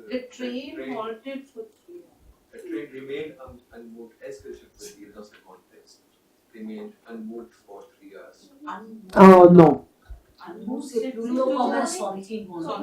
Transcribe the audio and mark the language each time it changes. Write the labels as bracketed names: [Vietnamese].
[English] The train halted for 3 hours. the train remained unmoved? [French] Est-ce que je peux dire dans ce contexte? [English] Remained unmoved for 3 hours. [French] Oh non. Unmoved, c'est plutôt comme un sentiment.